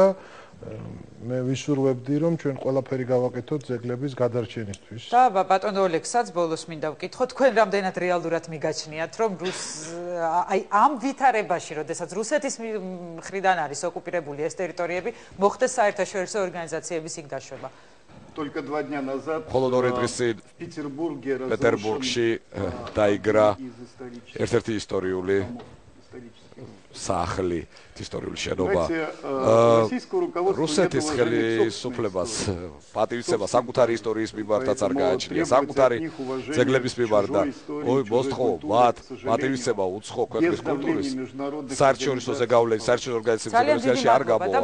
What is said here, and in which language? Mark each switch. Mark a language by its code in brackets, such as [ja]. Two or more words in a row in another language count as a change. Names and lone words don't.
[ka] მე ვისურვებდი, რომ ჩვენ ყველაფერი გავაკეთოთ ძეგლების გადარჩენისთვის. და ბატონ ოლეგსაც ბოლოს მინდა ვკითხო, თქვენ რამდენად რეალურად მიგაჩნიათ, რომ აი ამ ვითარებაში, როდესაც რუსეთის მხრიდან არის ოკუპირებული ეს ტერიტორიები, მოხდეს საერთაშორისო ორგანიზაციების იქ დაშვება? [ru] Только 2 дня назад [ka] в Петербургში დაიგრა ერთ-ერთი ისტორიული სახლი, ისტორიული შენობა. რუსეთის ხელისუფლებას პატივისცემა საკუთარი ისტორიის მიმართაც არ გააჩნია, საკუთარი ძეგლების მიმართ და მოსთხოვ მათ პატივისცემა უცხო ქვეყნის კულტურის საერთაშორისო ზეგავლენის საერთაშორისო ორგანიზაციებში არ გამოვა.